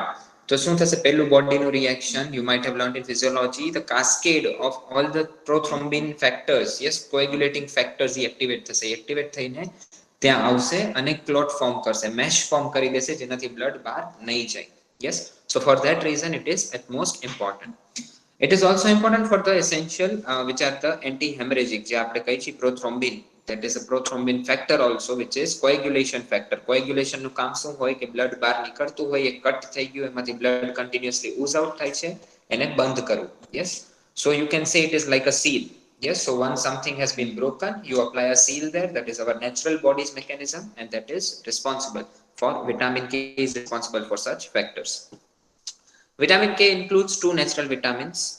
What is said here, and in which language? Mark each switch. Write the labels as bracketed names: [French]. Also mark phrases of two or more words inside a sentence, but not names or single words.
[Gujarati] તો શું થશે પહેલું બોડીનું રિએક્શન [English] you might have learned in physiology, the cascade of all the prothrombin factors, yes, coagulating factors activate [Gujarati] થશે, એક્ટિવેટ થઈને ત્યાં આવશે અને [English] clot form [Gujarati] કરશે, [English] mesh form [Gujarati] કરી દેશે જેનાથી બ્લડ બહાર નહીં જાય. [English] Yes, so for that reason it is at most important. It is also important for the essential which are the anti-hemorrhagic [Gujarati] જે આપણે કહી છીએ [English] prothrombin, that is a prothrombin factor also which is coagulation factor. [Gujarati] Coagulation નું કામ શું હોય કે blood બહાર નીકળતું હોય, એ કટ થઈ ગયું એમાંથી [English] blood continuously ooze out [Gujarati] થાય છે, એને બંધ કરવું. [English] Yes, so you can say it is like a seal. Yes, so once something has been broken, you apply a seal there. That is our natural body's mechanism, and that is responsible for vitamin K is responsible for such factors. Vitamin K includes two natural vitamins.